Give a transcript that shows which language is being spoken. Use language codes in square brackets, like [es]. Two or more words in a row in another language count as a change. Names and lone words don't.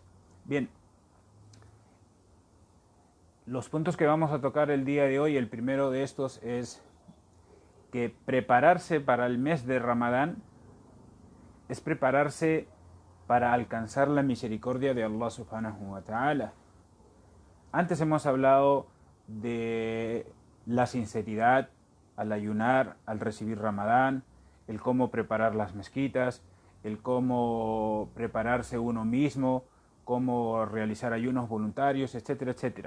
[es] Bien, los puntos que vamos a tocar el día de hoy, el primero de estos es que prepararse para el mes de Ramadán es prepararse para alcanzar la misericordia de Allah [ar] سبحانه وتعالى. [es] Antes hemos hablado de la sinceridad al ayunar, al recibir Ramadán, el cómo preparar las mezquitas, el cómo prepararse uno mismo, cómo realizar ayunos voluntarios, etcétera, etcétera.